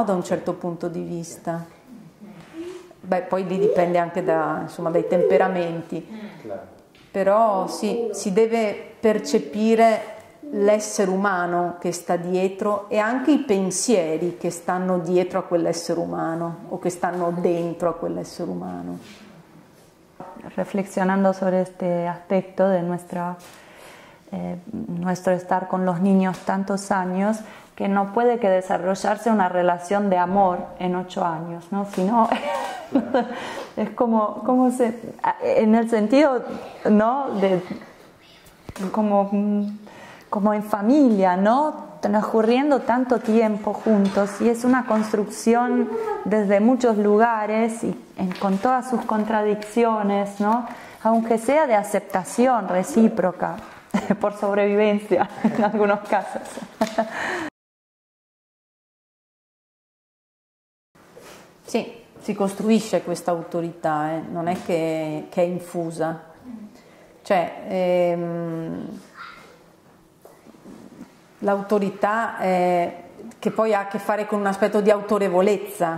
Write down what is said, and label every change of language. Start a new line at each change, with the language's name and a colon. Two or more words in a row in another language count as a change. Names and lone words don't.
Italian: Da un certo punto di vista. Beh, poi lì dipende anche dai temperamenti, però sì, si deve percepire l'essere umano che sta dietro e anche i pensieri che stanno dietro a quell'essere umano o che stanno dentro a quell'essere umano.
Spanish: Reflexionando sobre este aspecto de nuestro estar con los niños tantos años, que no puede que desarrollarse una relación de amor en 8 años, ¿no? Sino es como en el sentido, ¿no? Como en familia, ¿no? Transcurriendo tanto tiempo juntos, y es una construcción desde muchos lugares y con todas sus contradicciones, ¿no? Aunque sea de aceptación recíproca, por sobrevivencia en algunos casos.
Italian: Sì, si costruisce questa autorità, non è che è infusa. Cioè, l'autorità che poi ha a che fare con un aspetto di autorevolezza,